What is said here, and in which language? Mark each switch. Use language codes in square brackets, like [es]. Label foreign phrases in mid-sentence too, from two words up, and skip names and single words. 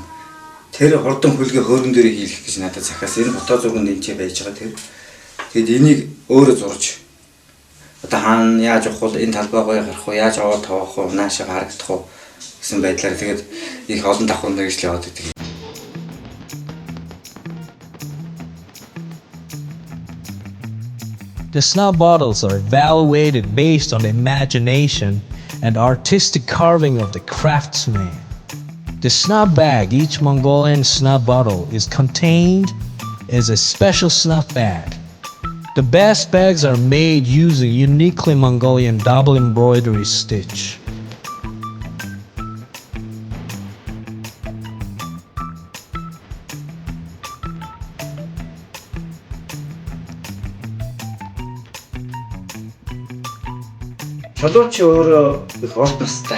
[mn] Тэр хурдан хөлгийн хөөргөн дээр хийх гэж надад захиас энэ фото зурганд энэ ч байж байгаа тэр. Тэгэд энийг өөрөө зурж одоо хаана яаж явах вэ? Энэ талбай гоё гарах уу? Яаж аваад тавах уу? Наашаа харагдах уу? Гэсэн байдлаар тэгээд их олон давхрын мэргэжил яваад идэг. [en] The snuff bottles are evaluated based on the imagination and artistic carving of the craftsman. The snuff bag, each Mongolian snuff bottle, is contained as a special snuff bag. The best bags are made using uniquely Mongolian double embroidery stitch. [mn] Чулууч өөрөө их урт настай.